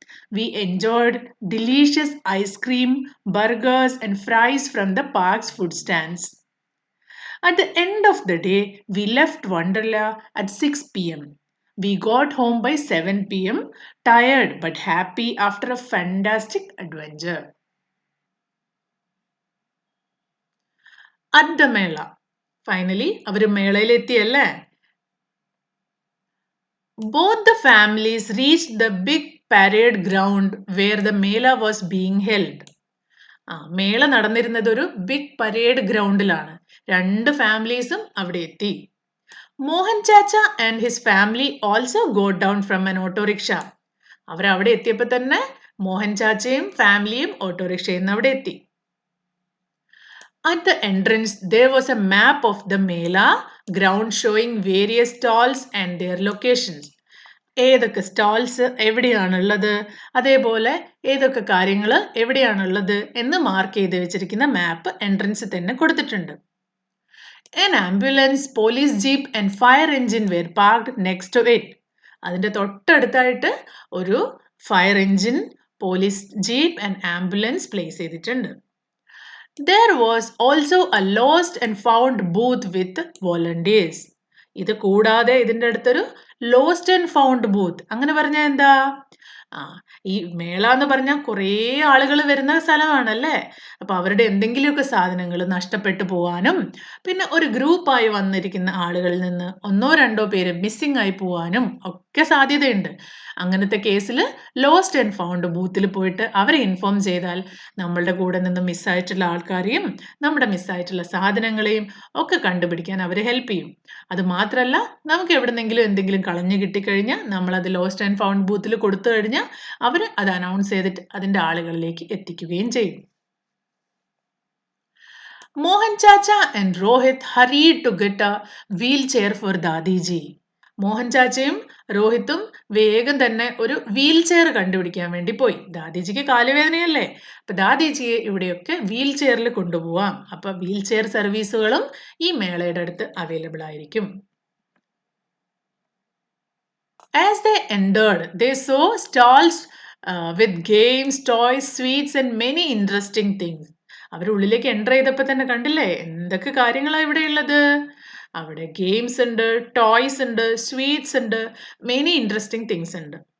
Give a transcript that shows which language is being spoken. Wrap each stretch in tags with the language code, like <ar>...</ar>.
<en>We enjoyed delicious ice cream, burgers, and fries from the park's food stands. At the end of the day, we left Wonderla at 6 p.m. We got home by 7 p.m., tired but happy after a fantastic adventure. At the Mela.</en> <ml>Finally, our മേളയിലെത്തിയല്ലേ?</ml> <en>Both the families reached the big parade ground where the Mela was being held.</en> <ml>മേള നടന്നിരുന്നത് ഒരു big parade ഗ്രൗണ്ടിലാണ്. രണ്ട് ഫാമിലീസും അവിടെ എത്തി.</ml> <en>Mohan chacha and his family also got down from an autorickshaw.</en> <ml>അവർ അവിടെ എത്തിയപ്പോൾ തന്നെ മോഹൻ ചാച്ചയും ഫാമിലിയും ഓട്ടോറിക്ഷയിൽ നിന്ന് അവിടെ എത്തി.</ml> <en>At the entrance, there was a map of the Mela ground showing various stalls and their locations.</en> <ml>ഏതൊക്കെ സ്റ്റാൾസ് എവിടെയാണുള്ളത്, അതേപോലെ ഏതൊക്കെ കാര്യങ്ങൾ എവിടെയാണുള്ളത് എന്ന് മാർക്ക് ചെയ്ത് വെച്ചിരിക്കുന്ന മാപ്പ് എൻട്രൻസിൽ തന്നെ കൊടുത്തിട്ടുണ്ട്.</ml> <en>An ambulance, police jeep and fire engine were parked next to it.</en> <ml>അതിൻ്റെ തൊട്ടടുത്തായിട്ട് ഒരു fire engine, police jeep and ambulance place ചെയ്തിട്ടുണ്ട്.</ml> <en>There was also a lost and found booth with volunteers.</en> <ml>ഇത് കൂടാതെ ഇതിൻ്റെ അടുത്തൊരു ലോസ്റ്റ് ആൻഡ് ഫൗണ്ട് ബൂത്ത്. അങ്ങനെ പറഞ്ഞാൽ എന്താ? ഈ മേള എന്ന് പറഞ്ഞാൽ കുറേ ആളുകൾ വരുന്ന സ്ഥലമാണല്ലേ. അപ്പോൾ അവരുടെ എന്തെങ്കിലുമൊക്കെ സാധനങ്ങൾ നഷ്ടപ്പെട്ടു പോവാനും പിന്നെ ഒരു ഗ്രൂപ്പായി വന്നിരിക്കുന്ന ആളുകളിൽ നിന്ന് ഒന്നോ രണ്ടോ പേര് മിസ്സിംഗ് ആയി പോവാനും ഒക്കെ സാധ്യതയുണ്ട്. അങ്ങനത്തെ കേസിൽ ലോസ്റ്റ് ആൻഡ് ഫൗണ്ട് ബൂത്തിൽ പോയിട്ട് അവരെ ഇൻഫോം ചെയ്താൽ നമ്മളുടെ കൂടെ നിന്ന് മിസ്സായിട്ടുള്ള ആൾക്കാരെയും നമ്മുടെ മിസ്സായിട്ടുള്ള സാധനങ്ങളെയും ഒക്കെ കണ്ടുപിടിക്കാൻ അവർ ഹെൽപ്പ് ചെയ്യും. അത് മാത്രമല്ല, നമുക്ക് എവിടെന്നെങ്കിലും എന്തെങ്കിലും കളഞ്ഞു കിട്ടിക്കഴിഞ്ഞാൽ നമ്മളത് ലോസ്റ്റ് ആൻഡ് ഫൗണ്ട് ബൂത്തിൽ കൊടുത്തു കഴിഞ്ഞാൽ അവർ അത് അനൗൺസ് ചെയ്തിട്ട് അതിൻ്റെ ആളുകളിലേക്ക് എത്തിക്കുകയും ചെയ്യും.</ml> <en>Mohan chacha and Rohit hurried to get a wheelchair for Dadiji.</en> <ml>Mohan ചാച്ചയും രോഹിത്തും വേഗം തന്നെ ഒരു വീൽ ചെയർ കണ്ടുപിടിക്കാൻ വേണ്ടി പോയി. ദാദിജിക്ക് കാലുവേദനയല്ലേ, അപ്പൊ ദാദിജിയെ ഇവിടെയൊക്കെ വീൽ ചെയറിൽ കൊണ്ടുപോവാം. അപ്പൊ വീൽ ചെയർ സർവീസുകളും ഈ മേളയുടെ അടുത്ത് അവൈലബിൾ ആയിരിക്കും.</ml> <en>As they entered, they saw stalls with games, toys, sweets and many interesting things.</en> <ml>അവരുള്ളിലേക്ക് enter ചെയ്തപ്പോൾ തന്നെ കണ്ടില്ലേ എന്തൊക്കെ കാര്യങ്ങളാണ് ഇവിടെ ഉള്ളത്. അവിടെ ഗെയിംസ് ഉണ്ട്, ടോയ്സ് ഉണ്ട്, സ്വീറ്റ്സ് ഉണ്ട്,</ml> <en>many interesting things</en> <ml>ഉണ്ട്.</ml>